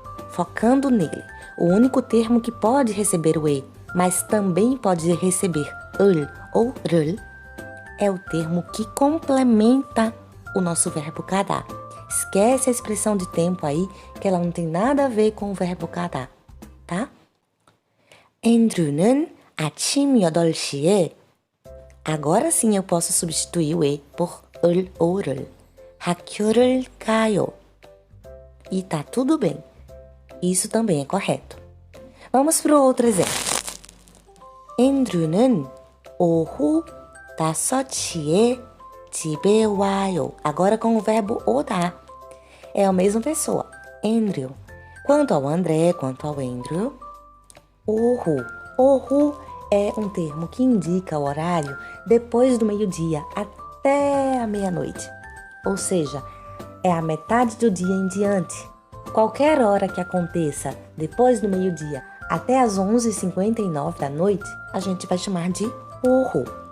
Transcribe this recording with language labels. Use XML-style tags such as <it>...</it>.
<pt>Focando nele, o único termo que pode receber o E, mas também pode receber 을 ou r을, é o termo que complementa o nosso verbo 가다. Esquece a expressão de tempo aí, que ela não tem nada a ver com o verbo 가다, tá?</pt> <ko>Andrew는 아침 8시에.</ko> <pt>Agora sim eu posso substituir o E por 을 ou r을.</pt> <ko>학교를 가요.</ko> <pt>E tá tudo bem. Isso também é correto. Vamos para o outro exemplo.</pt> <ko>Andrew는 오후 5시에 집에 와요.</ko> <pt>Agora com o verbo 오다. É a mesma pessoa. Andrew. Quanto ao André, quanto ao Andrew, 오후. 오후 é um termo que indica o horário depois do meio-dia até a meia-noite. Ou seja, é a metade do dia em diante. Qualquer hora que aconteça depois do meio-dia até as 11h59 da noite, a gente vai chamar de 오후.</pt>